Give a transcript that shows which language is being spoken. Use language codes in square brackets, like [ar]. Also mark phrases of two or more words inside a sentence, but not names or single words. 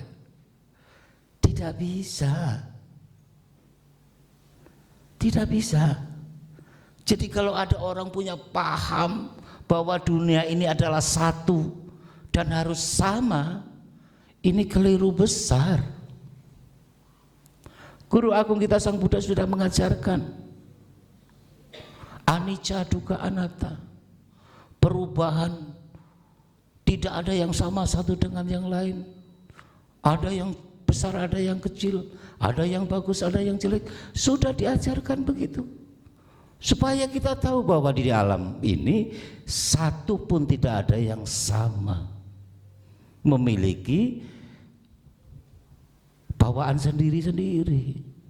[id] Tidak bisa. Tidak bisa. Jadi kalau ada orang punya paham bahwa dunia ini adalah satu dan harus sama, ini keliru besar. Guru Agung kita Sang Buddha sudah mengajarkan [pi] anicca dukkha anatta. [id] Perubahan tidak ada yang sama satu dengan yang lain. Ada yang besar, ada yang kecil, ada yang bagus, ada yang jelek. Sudah diajarkan begitu, supaya kita tahu bahwa di alam ini satu pun tidak ada yang sama, memiliki bawaan sendiri-sendiri.